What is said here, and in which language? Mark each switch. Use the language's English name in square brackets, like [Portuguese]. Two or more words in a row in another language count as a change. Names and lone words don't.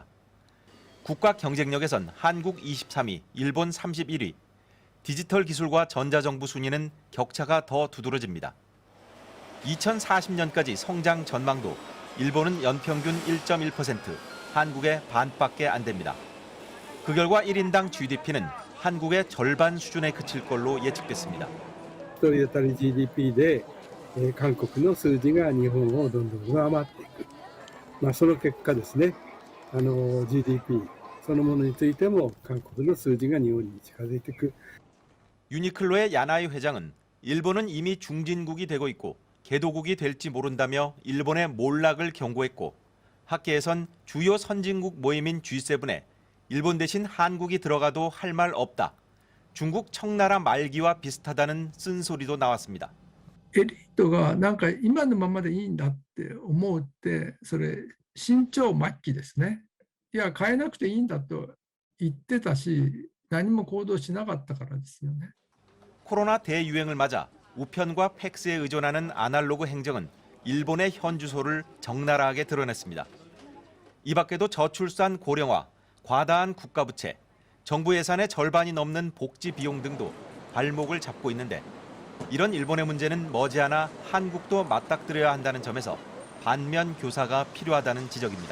[Korean] 국가 경쟁력에선 한국 23위, 일본 31위, 디지털 기술과 전자정부 순위는 격차가 더 두드러집니다. 2040년까지 성장 전망도 일본은 연평균 1.1%, 한국의 반밖에 안 됩니다. 그 결과 1인당 GDP는 한국의 절반 수준에 그칠 걸로 예측됐습니다. [Japanese] 1 人当たり GDP で韓国の数字が日本をどんどん上回っていく。その結果ですね、GDP そのものについても韓国の数字が日本に近づいていく。 [Korean] 유니클로의 야나이 회장은 일본은 이미 중진국이 되고 있고 개도국이 될지 모른다며 일본의 몰락을 경고했고 학계에선 주요 선진국 모임인 G7에 일본 대신 한국이 들어가도 할 말 없다. 중국 청나라 말기와 비슷하다는 쓴소리도 나왔습니다. [Japanese] エリートがなんか今のままでいいんだって思うってそれ慎重末期ですね。いや変えなくていいんだと言ってたし何も行動しなかったからですよね. [Korean] 코로나 대유행을 맞아 우편과 팩스에 의존하는 아날로그 행정은 일본의 현주소를 적나라하게 드러냈습니다. 이 밖에도 저출산 고령화, 과다한 국가부채, 정부 예산의 절반이 넘는 복지 비용 등도 발목을 잡고 있는데 이런 일본의 문제는 머지않아 한국도 맞닥뜨려야 한다는 점에서 반면 교사가 필요하다는 지적입니다.